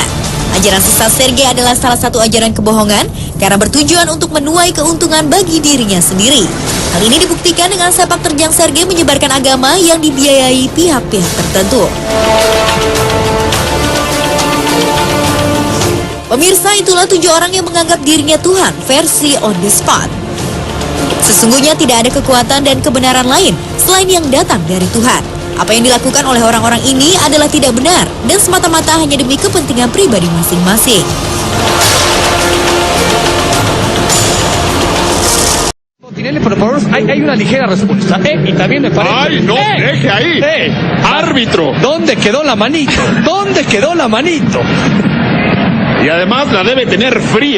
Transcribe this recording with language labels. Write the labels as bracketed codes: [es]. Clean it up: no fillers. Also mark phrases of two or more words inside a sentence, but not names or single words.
[id] Ajaran sesat Sergei adalah salah satu ajaran kebohongan karena bertujuan untuk menuai keuntungan bagi dirinya sendiri. Hal ini dibuktikan dengan sepak terjang Sergei menyebarkan agama yang dibiayai pihak-pihak tertentu. Pemirsa, itulah 7 orang yang menganggap dirinya Tuhan versi [en] on the spot. [id] Sesungguhnya tidak ada kekuatan dan kebenaran lain selain yang datang dari Tuhan. Apa yang dilakukan oleh orang-orang ini adalah tidak benar dan semata-mata hanya demi kepentingan pribadi masing-masing. [es] Tinelli, por favor, hay una ligera respuesta. Y también me parece... ¡Ay, no! ¡Deje ahí! ¡Árbitro! ¿Dónde quedó la manito? ¿Dónde quedó la manito? Y además la debe tener fría.